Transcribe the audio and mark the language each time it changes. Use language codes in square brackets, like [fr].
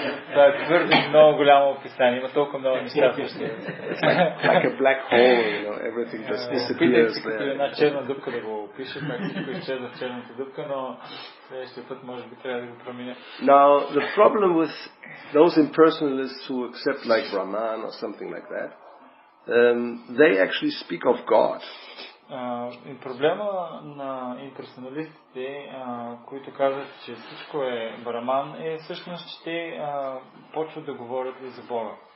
[bg] Това е твърде много голямо описание. Има толкова много неща. [en] Like a black hole, you know, everything just disappears there. [bg] Една черна дупка да го опиша, как всичко изчезва в черната дупка, но Следващия път може би трябва да го променя. [en] Now, the problem with those impersonalists who accept like Brahman or something like that, they actually speak of God. [bg] И проблема на имперсоналистите, които казват, че всичко е Браман, е всъщност, че те почват да говорят и за Бога.